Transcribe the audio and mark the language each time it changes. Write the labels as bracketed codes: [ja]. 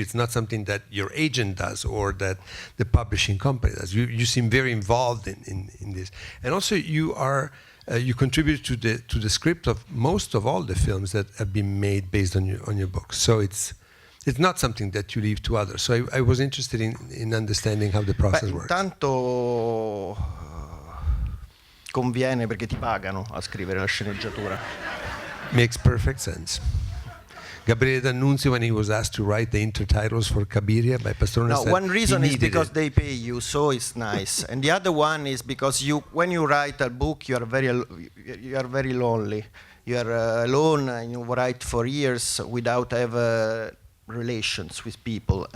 [en] It's not something that your agent does or that the publishing company does. You seem very involved in this, and also you contribute to the script of most of all the films that have been made based on your books. So it's not something that you leave to others. So I was interested in understanding how the process works. [it] Intanto conviene perché ti pagano a scrivere la sceneggiatura. [en] Makes perfect sense. Gabriele D'Annunzio, when he was asked to write the intertitles for Cabiria by Pastrone, No, said one reason is because it. they pay you, so it's nice. And the other one is because when you write a book, you are very lonely. You are alone, and you write for years without ever relations with people.